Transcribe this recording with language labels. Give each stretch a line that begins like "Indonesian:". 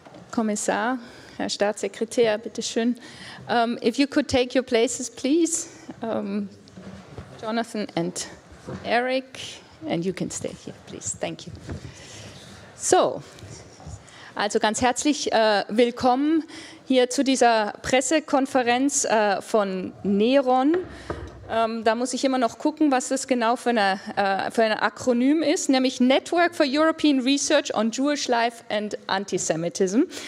German: Kommissar, Herr Staatssekretär, bitteschön.
English: If you could take your places, please. Jonathan and Eric, and you can stay here, please. Thank you.
German: So, also ganz herzlich willkommen hier zu dieser Pressekonferenz von NERON. Da muss ich immer noch gucken, was das genau für ein Akronym ist, nämlich
English: Network for European Research on Jewish Life and Antisemitism.